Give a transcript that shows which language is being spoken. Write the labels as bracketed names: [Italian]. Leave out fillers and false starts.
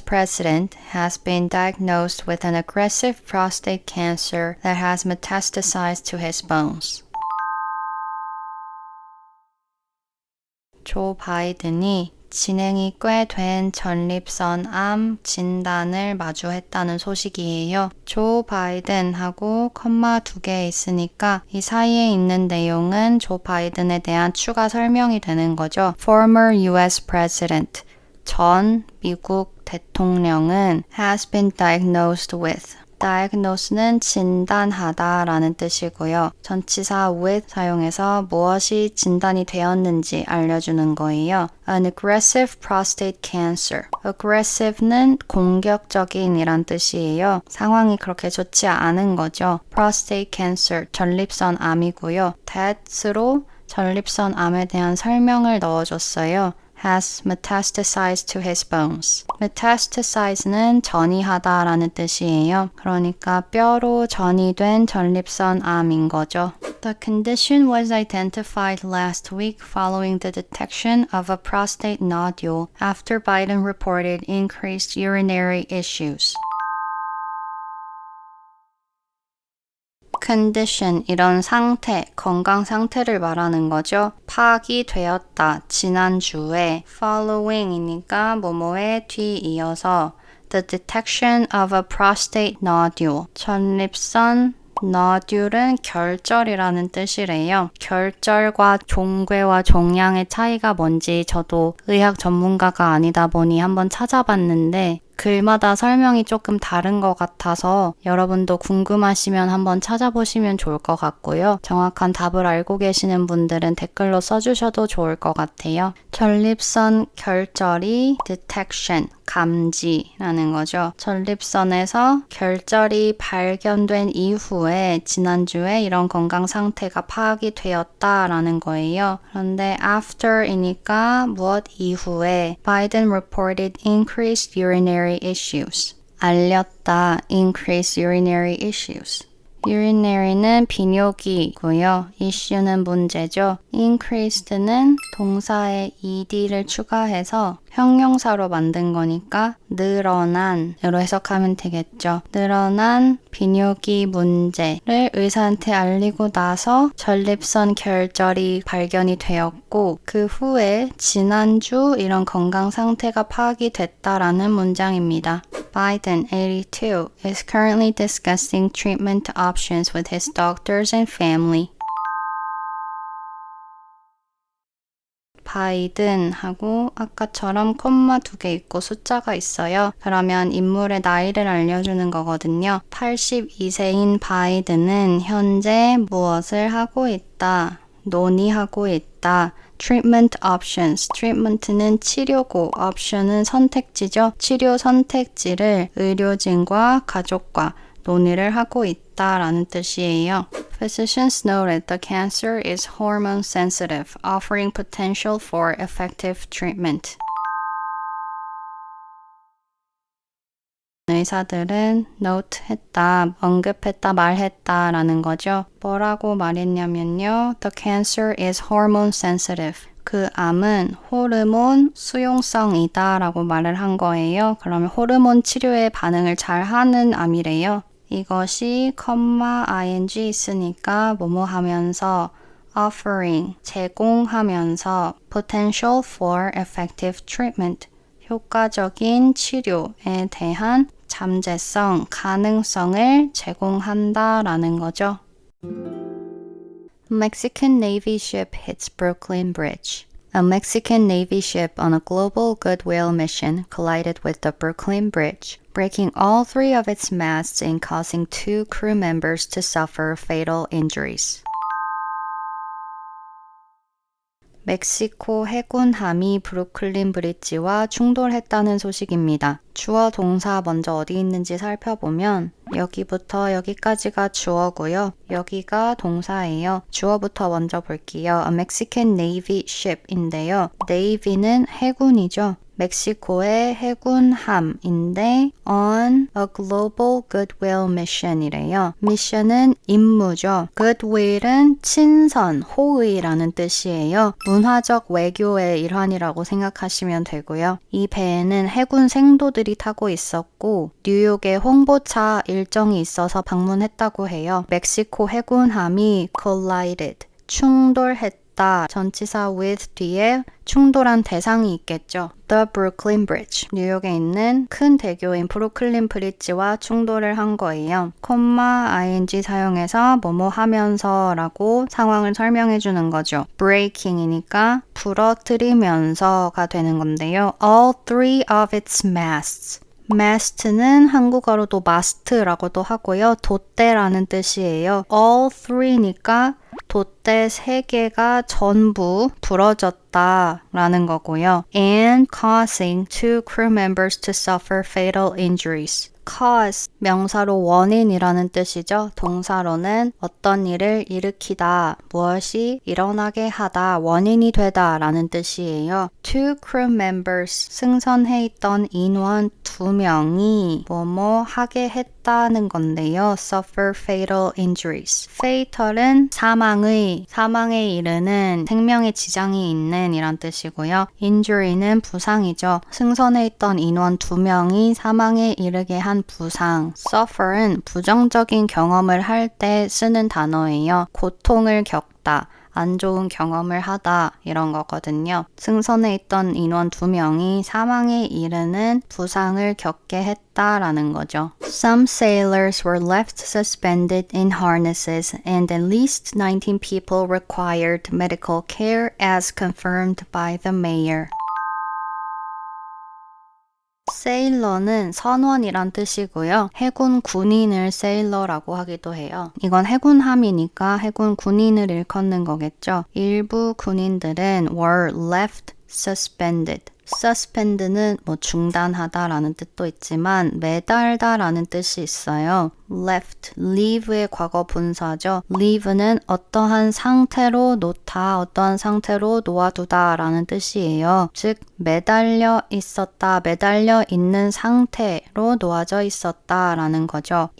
[English] president, has been diagnosed with an aggressive prostate cancer that has metastasized to his bones. [Korean] 조 바이든이 진행이 꽤 된 전립선암 진단을 마주했다는 소식이에요. 조 바이든하고 컴마 2개 있으니까 이 사이에 있는 내용은 조 바이든에 대한 추가 설명이 되는 거죠. [English] Former US President, [Korean] 전 미국 대통령은 [English] has been diagnosed with. [Korean] diagnose는 진단하다 라는 뜻이고요. 전치사 with 사용해서 무엇이 진단이 되었는지 알려주는 거예요. [English] An aggressive prostate cancer. [Korean] aggressive는 공격적인 이란 뜻이에요. 상황이 그렇게 좋지 않은 거죠. [English] prostate cancer, [Korean] 전립선 암이고요. that으로 전립선 암에 대한 설명을 넣어줬어요. [English] has metastasized to his bones. [Korean] metastasize는 전이하다 라는 뜻이에요. 그러니까 뼈로 전이된 전립선 암인 거죠. [English] The condition was identified last week following the detection of a prostate nodule after Biden reported increased urinary issues. [Korean] condition, 이런 상태, 건강 상태를 말하는 거죠. 파악이 되었다, 지난주에 following이니까 뭐뭐에 뒤이어서 [English] the detection of a prostate nodule, [Korean] 전립선 nodule은 결절이라는 뜻이래요. 결절과 종괴와 종양의 차이가 뭔지 저도 의학 전문가가 아니다 보니 한번 찾아봤는데 글마다 설명이 조금 다른 것 같아서 여러분도 궁금하시면 한번 찾아보시면 좋을 것 같고요. 정확한 답을 알고 계시는 분들은 댓글로 써주셔도 좋을 것 같아요. 전립선 결절이 detection, 감지라는 거죠. 전립선에서 결절이 발견된 이후에 지난주에 이런 건강 상태가 파악이 되었다라는 거예요. 그런데 [English] after이니까 [Korean] 무엇 이후에 [English] Biden reported increased urinary issues. [Korean] 알렸다, [English] increased urinary issues. [Korean] urinary는 비뇨기고요. issue는 문제죠. increased는 동사에 ed를 추가해서 형용사로 만든 거니까 늘어난으로 해석하면 되겠죠. 늘어난 비뇨기 문제를 의사한테 알리고 나서 전립선 결절이 발견이 되었고 그 후에 지난주 이런 건강 상태가 파악이 됐다라는 문장입니다. [English] Biden, 82, is currently discussing treatment options with his doctors and family. [Korean] 바이든하고 아까처럼 콤마 2개 있고 숫자가 있어요. 그러면 인물의 나이를 알려주는 거거든요. 82세인 바이든은 현재 무엇을 하고 있다, 논의하고 있다. [English] treatment options, [Korean] treatment는 치료고 option은 선택지죠. 치료 선택지를 의료진과 가족과 논의를 하고 있다라는 뜻이에요. [English] Physicians noted the cancer is hormone sensitive, offering potential for effective treatment. [Korean] 의사들은 note 했다, 언급했다, 말했다 라는 거죠. 뭐라고 말했냐면요. [English] The cancer is hormone sensitive. [Korean] 그 암은 호르몬 수용성이다 라고 말을 한 거예요. 그러면 호르몬 치료에 반응을 잘 하는 암이래요. 이것이 ing 있으니까 뭐뭐 하면서 offering, 제공하면서 [English] potential for effective treatment, [Korean] 효과적인 치료에 대한 잠재성, 가능성을 제공한다라는 거죠. [English] Mexican Navy ship hits Brooklyn Bridge. A Mexican Navy ship on a global goodwill mission collided with the Brooklyn Bridge, breaking all 3 of its masts and causing 2 crew members to suffer fatal injuries. [Korean] 멕시코 해군함이 브루클린 브릿지와 충돌했다는 소식입니다. 주어 동사 먼저 어디 있는지 살펴보면 여기부터 여기까지가 주어고요. 여기가 동사예요. 주어부터 먼저 볼게요. [English] A Mexican Navy ship [Korean] 인데요. Navy는 해군이죠. 멕시코의 해군함인데 [English] on a global goodwill mission [Korean] 이래요. mission은 임무죠. goodwill은 친선, 호의라는 뜻이에요. 문화적 외교의 일환이라고 생각하시면 되고요. 이 배에는 해군 생도들이 타고 있었고 뉴욕에 홍보차 일정이 있어서 방문했다고 해요. 멕시코 해군함이 collided, 충돌했다. 전치사 with 뒤에 충돌한 대상이 있겠죠. The Brooklyn Bridge, 뉴욕에 있는 큰 대교인 브루클린 브릿지와 충돌을 한 거예요. 콤마 ing 사용해서 뭐뭐 하면서 라고 상황을 설명해 주는 거죠. breaking이니까 부러뜨리면서가 되는 건데요. [English] All three of its masts. [Korean] mast는 한국어로도 마스트라고도 하고요. 돛대라는 뜻이에요. [English] all three [Korean] 니까 돛대 3개가 전부 부러졌다라는 거고요. [English] and causing two crew members to suffer fatal injuries. [Korean] cause, 명사로 원인이라는 뜻이죠. 동사로는 어떤 일을 일으키다, 무엇이 일어나게 하다, 원인이 되다 라는 뜻이에요. [English] Two crew members, [Korean] 승선해 있던 인원 2명이 뭐뭐 하게 했다는 건데요. [English] suffer fatal injuries. [Korean] fatal은 사망에 이르는 생명에 지장이 있는 이란 뜻이고요. injury는 부상이죠. 승선해 있던 인원 2명이 사망에 이르게 한 부상. suffer은 부정적인 경험을 할 때 쓰는 단어예요. 고통을 겪다, 안 좋은 경험을 하다 이런 거거든요. 승선해 있던 인원 2명이 사망에 이르는 부상을 겪게 했다라는 거죠. [English] Some sailors were left suspended in harnesses and at least 19 people required medical care as confirmed by the mayor. [Korean] 세일러는 선원이란 뜻이고요. 해군 군인을 세일러라고 하기도 해요. 이건 해군함이니까 해군 군인을 일컫는 거겠죠. 일부 군인들은 [English] were left suspended. [Korean] suspend는 뭐 중단하다라는 뜻도 있지만 매달다라는 뜻이 있어요. left, leave의 과거 분사죠. leave는 어떠한 상태로 놓다, 어떠한 상태로 놓아두다 라는 뜻이에요. 즉 매달려 있었다, 매달려 있는 상태로 놓아져 있었다 라는 거죠.